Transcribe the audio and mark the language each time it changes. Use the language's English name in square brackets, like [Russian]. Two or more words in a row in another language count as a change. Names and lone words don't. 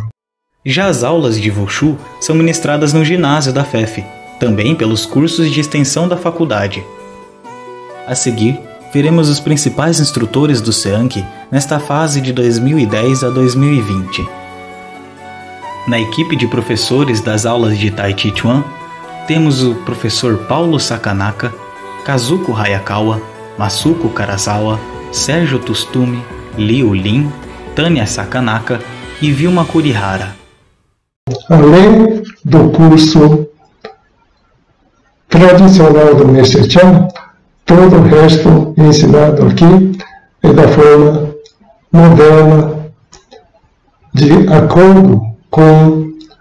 [Portuguese] Já as aulas de Wushu são ministradas no ginásio da FEF, também pelos cursos de extensão da faculdade. A seguir, veremos os principais instrutores do SEANC nesta fase de 2010 a 2020. Na equipe de professores das aulas de Tai Chi Chuan, temos o professor Paulo Sakanaka, Kazuko Hayakawa, Masuko Karazawa, Sérgio Tustumi, Liu Lin, Tânia Sakanaka e Vilma Kurihara. Além do curso tradicional do Mestre Chan, todo o resto ensinado aqui é da forma moderna, de acordo com